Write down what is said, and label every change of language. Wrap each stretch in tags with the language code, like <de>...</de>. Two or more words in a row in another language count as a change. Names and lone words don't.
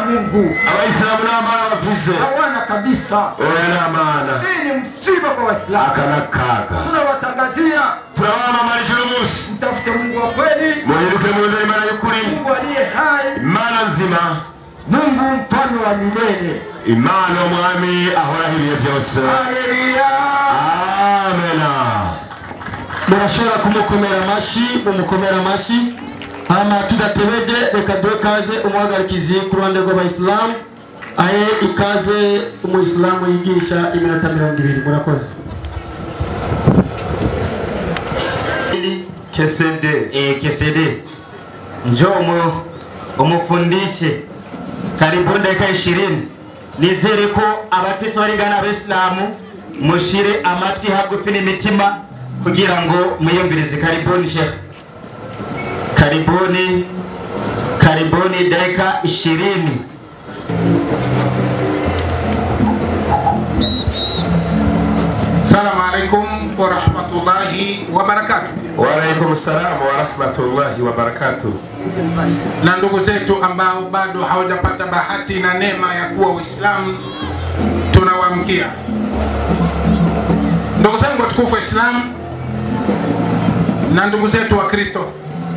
<sw>Mungu.</sw> <rn>Abayisilamu n'amana bavuze.</rn> <sw>Hawana kabisa.</sw> <rn>Oya n'amana.</rn> <sw>Hii ni msiba kwa Waislamu.</sw> <rn>Akanakaga.</rn> <sw>Tunawatangazia.</sw> <rn>Turabamamaje uno munsi.</rn> <sw>Mtafute Mungu wa kweli.</sw> <rn>Muyiruke mu nzira y'Imana y'ukuri.</rn> <sw>Mungu aliye hai.</sw> <rn>Imana nzima.</rn> <sw>Mungu mfalme wa milele.</sw> <rn>Imana umwami ahoraho ibihe byose.</rn> <sw>Haleluya.</sw> <rn>Amena. murashobora kumukomera amashyi hama tudatebeje reka duhe ikaze umuhagarikizi ku ruhande rw'abayisilamu ahe ikaze umuyisilamu yigisha iminota 20. murakoze.</rn> <sw>Kesede njoo umufundishe karibu dakika 20.</sw> <rn>Nizere ko abakristo baringana abisilamu mushire amatwi hagufi n'imitima kugira ngo muyumvirize.</rn> <sw>Karibuni Sheikh, karibuni dakika 20.</sw> <ar>السلام عليكم ورحمة الله وبركاته. وعليكم السلام ورحمة الله وبركاته.</ar> <sw>Na ndugu zetu ambao bado hawajapata bahati na neema ya kuwa Waislamu, tunawaamkia. Ndugu zangu watukufu Waislamu na ndugu zetu wa Kristo,</sw>